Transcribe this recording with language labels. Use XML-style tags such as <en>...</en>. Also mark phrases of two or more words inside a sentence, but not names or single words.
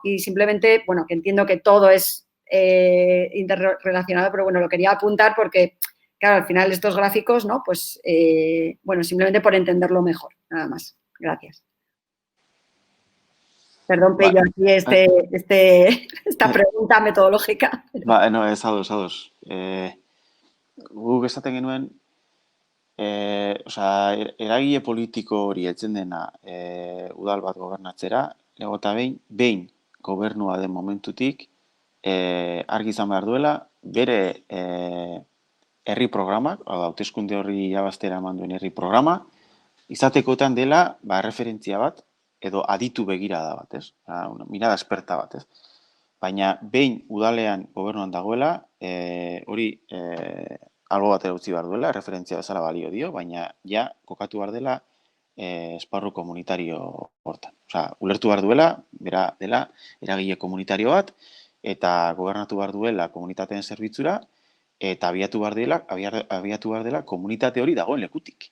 <es>Y simplemente, bueno, que entiendo que todo es interrelacionado, pero bueno, lo quería apuntar porque, claro, al final estos gráficos, ¿no? Pues, bueno, simplemente por entenderlo mejor, nada más. Gracias. Perdón, Pello, aquí esta pregunta metodológica. No,</es> <eu>ez ados. Guk esaten genuen, eragile politiko hori etzen dena udal bat gobernatzera, lego eta behin gobernua den momentutik, argi izan behar duela, bere herri programak, hauteskunde horri jabaztera eman duen herri programa, izatekotan dela, referentzia bat, edo aditu begirada bat, ez?</eu> <es>Una mirada esperta</es> <eu>bat, ez? Baina behin udalean gobernuan dagoela, hori albo batera utzi behar duela, referentzia bezala balio dio, baina ja kokatu behar dela esparru komunitario hortan. Osea, ulertu behar duela, bera dela eragile komunitario bat, eta gobernatu behar duela komunitateen zerbitzura, eta abiatu behar dela komunitate hori dagoen lekutik.</eu>